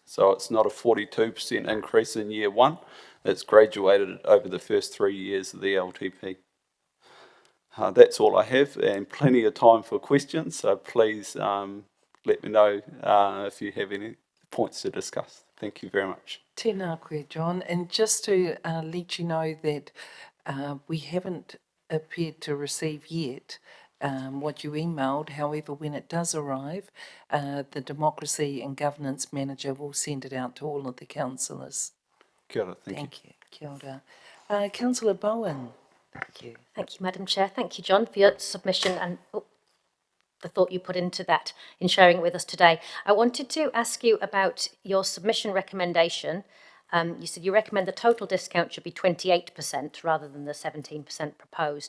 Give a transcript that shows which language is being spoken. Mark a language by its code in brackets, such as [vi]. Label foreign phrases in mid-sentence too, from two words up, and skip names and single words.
[en] So it's not a 42% increase in year one, it's graduated over the first 3 years of the LTP. That's all I have, and plenty of time for questions, so please let me know if you have any points to discuss. Thank you very much. [mi] Tēnā koe, John. [en] And just to let you know that we haven't appeared to receive yet what you emailed. However, when it does arrive, the Democracy and Governance Manager will send it out to all of the councillors. [mi] Kia ora, [en] thank you. Thank you. [mi] Kia ora. [en] Councillor Bowen. Thank you. Thank you, Madam Chair. Thank you, John, for your submission and the thought you put into that in sharing it with us today. I wanted to ask you about your submission recommendation. You said you recommend the total discount should be 28% rather than the 17% proposed.